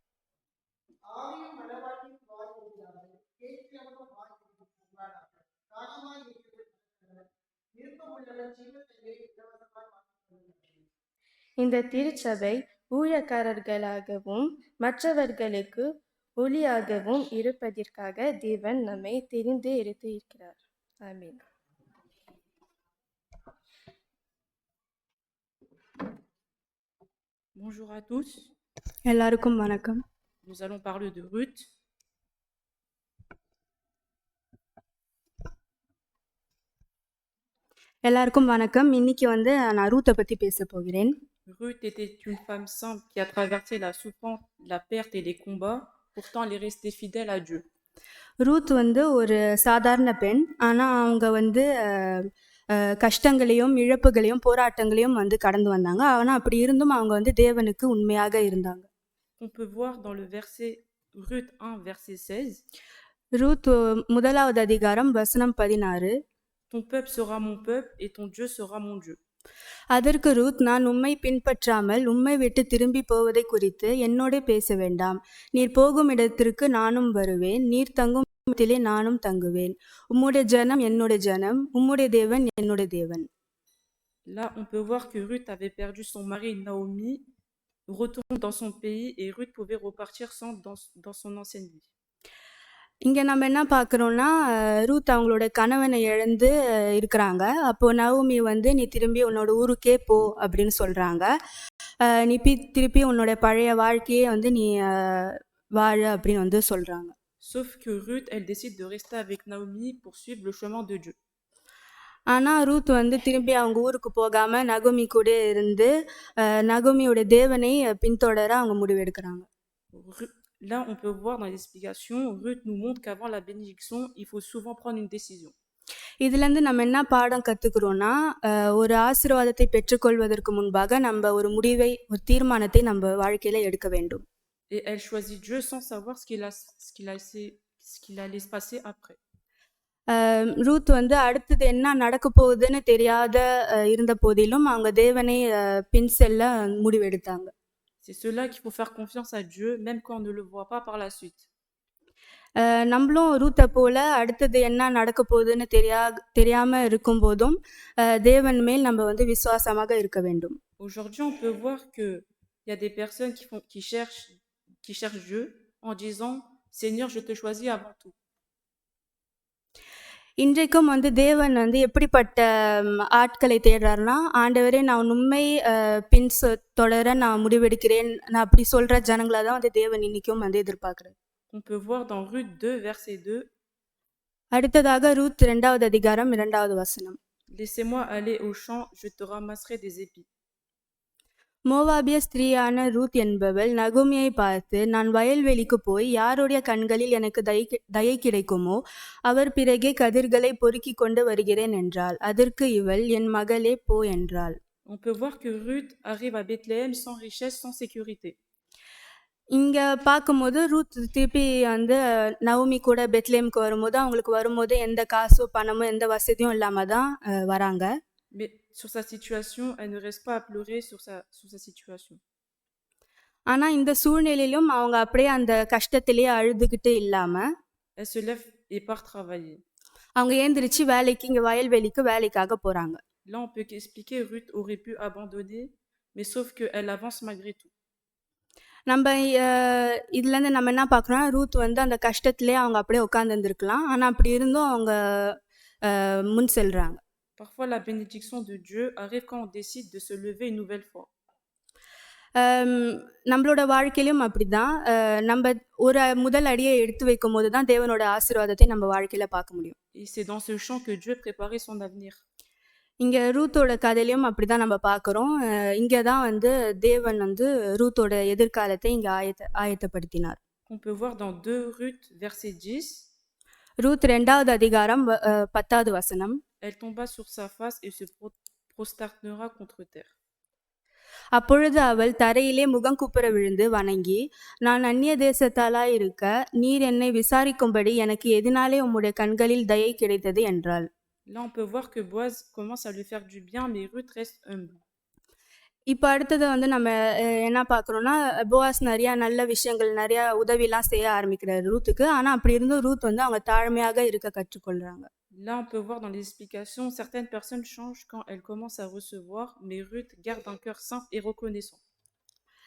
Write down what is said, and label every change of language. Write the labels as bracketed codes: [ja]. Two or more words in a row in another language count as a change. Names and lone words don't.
[ta] இந்த திருச்சபை ஊழியக்காரர்களாகவும் மற்றவர்களுக்கு ஒளியாகவும் இருப்பதற்காக தேவன் நம்மை தெரிந்து எடுத்து இருக்கிறார். Amen. [fr] Bonjour à tous. [ta] எல்லாருக்கும் வணக்கம். [fr] Nous allons parler de Ruth. [ta] எல்லாருக்கும் வணக்கம். இன்னைக்கு நான் ரூத்தை பத்தி பேச போகிறேன். [fr] Ruth était une femme simple qui a traversé la souffrance, la perte et les combats. Pourtant, elle est restée fidèle à Dieu. [ta] ரூத் ஒரு சாதாரண பெண். ஆனா அவங்க கஷ்டங்களையும் இழப்புகளையும் போராட்டங்களையும் கடந்து வந்தாங்க. ஆனா அப்படி இருந்தும் அவங்க தேவனுக்கு உண்மையாக இருந்தாங்க. [fr] On peut voir dans le verset Ruth 1, verset 16. [ta] ரூத் 1வது அதிகாரம் வசனம் 16. [fr] Ton peuple sera mon peuple et ton Dieu sera mon Dieu. [ta] அதற்கு ரூத், நான் உம்மை பின்பற்றாமல் உம்மை விட்டு திரும்பி போவதை குறித்து என்னோட பேச வேண்டாம். நீர் போகும் இடத்திற்கு நானும் வருவேன், நீர் தங்கும் இடத்திலே நானும் தங்குவேன். உம்முடைய ஜனம் என்னுடைய ஜனம், உம்முடைய தேவன் என்னுடைய தேவன். [fr] Là, on peut voir que Ruth avait perdu son mari Naomi, retourne dans son pays et Ruth pouvait repartir dans son ancienne vie. [ta] இங்க நம்ம என்ன பார்க்குறோம்னா, ரூத் அவங்களோட கணவனை இழந்து இருக்கிறாங்க. அப்போ நவோமி நீ திரும்பி உன்னோட ஊருக்கே போ அப்படின்னு சொல்றாங்க. நீ திருப்பி உன்னோட பழைய வாழ்க்கையே நீ வாழ அப்படின்னு சொல்றாங்க. [fr] Sauf que Ruth, elle décide de rester avec Naomi pour suivre le chemin de Dieu. [ta] ஆனா ரூத் திரும்பி அவங்க ஊருக்கு போகாம நகோமி கூட இருந்து நகோமியோட தேவனை பின்தொடர அவங்க முடிவெடுக்கிறாங்க. [fr] Là, on peut voir dans l'explication, Ruth nous montre qu'avant la bénédiction, il faut souvent prendre une décision. [ta] இதுலேருந்து நம்ம என்ன பாடம் கற்றுக்குறோன்னா, ஒரு ஆசீர்வாதத்தை பெற்றுக்கொள்வதற்கு முன்பாக நம்ம ஒரு முடிவை, ஒரு தீர்மானத்தை நம்ம வாழ்க்கையில் எடுக்க வேண்டும். [fr] Et elle choisit Dieu sans savoir ce qu'il allait se passer après. [ta] ரூத் அடுத்தது என்ன நடக்க போகுதுன்னு தெரியாத இருந்த போதிலும் அவங்க தேவனை பின் செல்ல முடிவெடுத்தாங்க. [fr] C'est cela qu'il faut faire confiance à Dieu, même quand on ne le voit pas par la suite. [ta] நம்மளும் ரூத்தை போல அடுத்தது என்ன நடக்க போகுதுன்னு தெரியாம இருக்கும் போதும் தேவன் மேல் நம்ம விசுவாசமாக இருக்க வேண்டும். [fr] Aujourd'hui, on peut voir que il y a des personnes qui cherchent Dieu en disant Seigneur, je te choisis avant tout. [ta] இன்றைக்கும் தேவன் எப்படிப்பட்ட ஆட்களை தேடுறாருன்னா, ஆண்டவரே நான் உண்மை பின் தொடர நான் முடிவெடுக்கிறேன், நான் அப்படி சொல்ற ஜனங்களை தான் தேவன் இன்னைக்கும் எதிர்பார்க்கிறார். [fr] On peut voir dans Ruth 2, verset 2. [ta] அடுத்ததாக ரூத் 2வது அதிகாரம் 2வது வசனம். [fr] Laissez-moi aller au champ, je te ramasserai des épis. [ta] மோவாபிய ஸ்திரீயான ரூத் என்பவள் நகோமியை பார்த்து, நான் வயல்வெளிக்கு போய் யாருடைய கண்களில் எனக்கு தயை கிடைக்குமோ அவர் பிறகே கதிர்களை பொறுக்கி கொண்டு வருகிறேன் என்றாள். அதற்கு இவள், என் மகளே போ என்றாள். [fr] On peut voir que Ruth arrive à Bethléem sans richesse, sans sécurité. [ta] இங்க பார்க்கும்போது ரூத் திருப்பி நவோமி கூட பெத்லேமுக்கு வரும்போது அவங்களுக்கு வரும்போது எந்த காசோ பணமோ எந்த வசதியும் இல்லாம தான் வராங்க. [fr] Mais sur sa situation, elle ne reste pas à pleurer sur sa situation. [ta] ஆனா இந்த சூழ்நிலையிலும் அவங்க அப்படியே அந்த கஷ்டத்திலேயே அழுதுகிட்டு இல்லாம [fr] Elle se lève et part travailler. [ta] அவங்க ஏந்திரிச்சு வேலைக்கு இங்க வயல்வெளிக்கு வேலைக்காக போறாங்க. [fr] Là, on peut expliquer Ruth aurait pu abandonner, mais sauf que elle avance malgré tout. [ta] நம்ம இதுலேருந்து நம்ம என்ன பார்க்குறோம், ரூத் அந்த கஷ்டத்திலே அவங்க அப்படியே உட்காந்துருந்துருக்கலாம். ஆனால் அப்படி இருந்தும் அவங்க முன் செல்றாங்க. [fr] Parfois, la bénédiction de Dieu arrive quand on décide de se lever une nouvelle fois. [ta] நம்மளோட வாழ்க்கையிலும் அப்படிதான். நம்ம ஒரு முதல் அடியை எடுத்து வைக்கும் போது தான் தேவனோட ஆசீர்வாதத்தை நம்ம வாழ்க்கையில பார்க்க முடியும். [fr] Et c'est dans ce champ que Dieu préparait son avenir. [ta] இங்க ரூத்தோட கதையிலையும் அப்படிதான் நம்ம பார்க்குறோம். இங்கே தான் தேவன் ரூத்தோட எதிர்காலத்தை இங்கே ஆயத்தப்படுத்தினார். [fr] On peut voir dans 2 Ruth, verset 10. [ta] ரூத் 2வது அதிகாரம் 10வது வசனம். [fr] Elle tomba sur sa face et se prosternera contre terre. [ta] அப்பொழுது அவள் தரையிலே முகங்குப்புற விழுந்து வணங்கி, நான் அந்நிய தேசத்தாலாய் இருக்க நீர் என்னை விசாரிக்கும்படி எனக்கு எதனாலே உம்முடைய கண்களில் தயை கிடைத்தது என்றாள். [fr] Là, on peut voir que Boaz commence à lui faire du bien, mais Ruth reste humble. [ta] இப்போ அடுத்தது நம்ம என்ன பார்க்குறோன்னா, போவாஸ் நிறையா நல்ல விஷயங்கள் நிறையா உதவிலாம் செய்ய ஆரம்பிக்கிறார் ரூத்துக்கு. ஆனால் அப்படி இருந்தும் ரூத் அவங்க தாழ்மையாக இருக்க கற்றுக்கொள்கிறாங்க. [fr] Là, on peut voir dans les explications, certaines personnes changent quand elles commencent à recevoir, mais Ruth garde un cœur simple et reconnaissant.